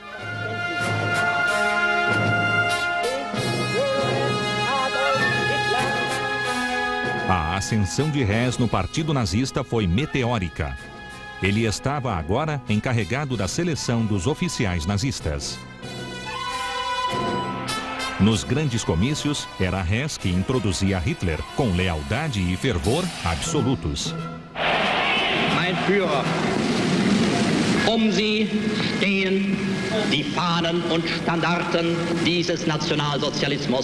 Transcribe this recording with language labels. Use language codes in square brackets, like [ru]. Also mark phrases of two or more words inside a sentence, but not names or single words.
[pt] A ascensão de Hess no Partido Nazista foi meteórica. Ele estava agora encarregado da seleção dos oficiais nazistas. Nos grandes comícios, era Hess que introduzia Hitler com lealdade e fervor absolutos. [de] Mein Führer, Sie stehen die Fahnen und Standarten dieses Nationalsozialismus.